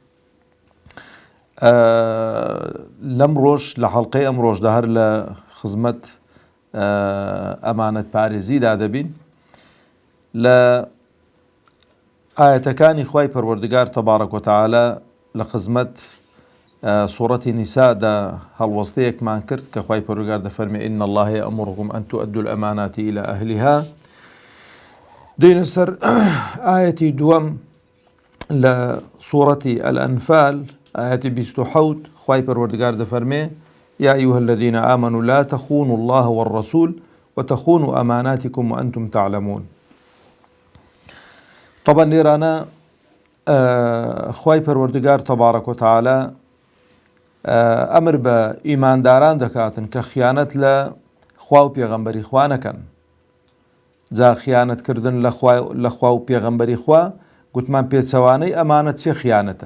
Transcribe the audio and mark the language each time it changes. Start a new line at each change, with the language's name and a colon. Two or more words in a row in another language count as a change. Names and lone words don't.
Central Kurdish: لەم ڕۆژ لە هەڵقەی ئەم ڕۆژدا هەر لە خزمەت ئەمانەت پارێزیدا دەبین. لە ئاەتەکانی خوای پەروەردگار
Arabic: تەبارەک وتەعالە
Central Kurdish: لە خزمەت سوورەتی نیسادا هەڵوەستەیەکمان کرد کە خوای پەروەردگار دەفەرمێ
Arabic: ئین الله یەئمرکم ئەن تؤدوا الأمانات إلى أهلها.
Central Kurdish: دوینە سەر ئاەتی دووەم لە سوورەتی الأنفال ئاەتی 27 خوای پەروەردگار دەفەرمێ
Arabic: يا أيها الذين آمنوا لا تخونوا الله والرسول وتخونوا أماناتكم وأنتم تعلمون.
Central Kurdish: طبعا لێرانە خوای پەروەردگار
Arabic: تەبارەک وتەعالە
Central Kurdish: ئەمر بە ئیمانداران دەکاتن کە خیانەت لە خوا و پێغەمبەری خوا نەکەن. جا خیانەتکردن لە خوا و پێغەمبەری خوا گوتمان پێچەوانەی ئەمانەت چێ خیانەتە؟